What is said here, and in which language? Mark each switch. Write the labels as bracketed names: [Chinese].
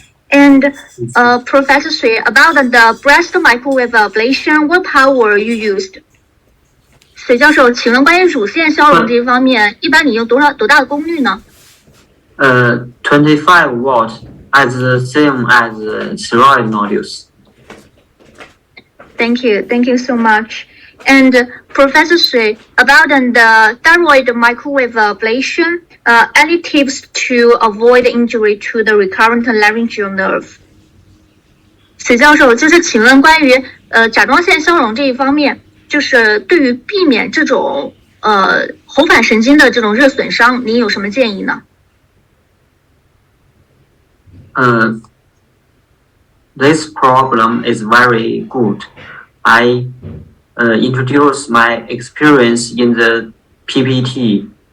[English] And Professor Sui, about the breast microwave ablation, what power you used? [Chinese] 水教授，请问关于乳腺消融这一方面，一般你用多大的功率呢 [English] ？25 watt, as the same as thyroid nodules. Thank you so much. And Professor Sui, about the thyroid microwave ablation, any tips to avoid injury to the recurrent laryngeal nerve? [Chinese] 水教授，就是请问关于甲状腺消融这一方面，就是对于避免这种喉返神经的这种热损伤，您有什么建议呢 [English] ？This problem is very good. I introduce my experience in the PPT.